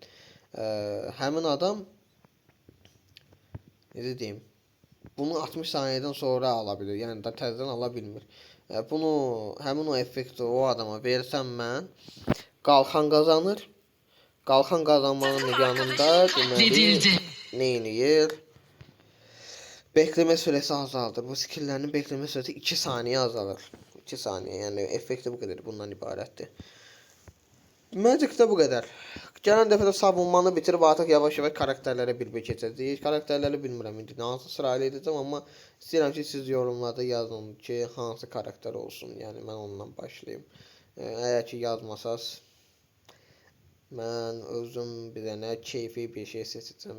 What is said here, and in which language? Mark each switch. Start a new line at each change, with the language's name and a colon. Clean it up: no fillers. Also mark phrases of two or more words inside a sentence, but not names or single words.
Azerbaijani: Həmin adam necə deyim? Bunu 60 saniyədən sonra ala bilir. Yəni da təzədən ala bilmir. Bunu həmin o effekti o adama versəm mən, qalxan qazanır. Qalxan qazanmanın yanında deməli nə eləyir?
Turkish: Bekleme süresi
Azerbaijani: azaldır. Bu skill'lərin
Turkish: bekleme süresi
Azerbaijani: 2 saniye azalır. 2 saniye, yəni effekti bu qədər, bundan ibarətdir. Magic'də bu qədər. Gələn dəfə də savunmanı bitirib artıq yavaş-yavaş karakterlərə bir-bir keçəcəyik. Karakterləri bilmirəm indi hansı sırayla edəcəm, amma istəyirəm ki siz yorumlarda yazın ki hansı karakter olsun. Yəni mən ondan başlayayım. Əgər ki yazmasaz mən özüm bir dənə keyfi bir şey seçəcəm.